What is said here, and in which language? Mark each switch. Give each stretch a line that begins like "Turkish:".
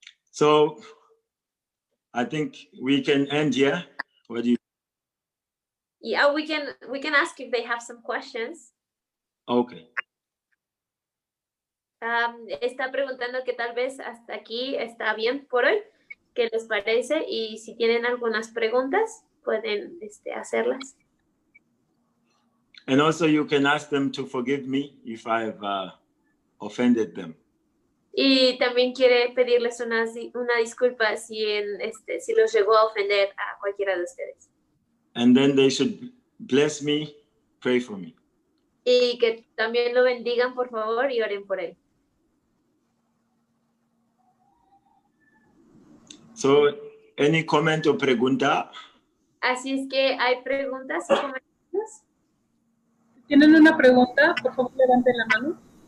English: So I think we can end here. What do you? Yeah, we can ask if they have some questions. Okay.
Spanish: Está preguntando que tal vez hasta aquí está bien por hoy. ¿Qué les parece? Y si tienen algunas preguntas, pueden hacerlas.
English: And also you can ask them to forgive me if I've offended them.
Spanish: Y también quiere pedirles una disculpa si los llegó a ofender a cualquiera de ustedes.
English: And then they should bless me, pray for me.
Spanish: Y que también lo bendigan, por favor, y oren por él.
English: So, any comment
Spanish: o pregunta? Así es que hay preguntas o comentarios. Si tienen una pregunta, por favor levanten la mano.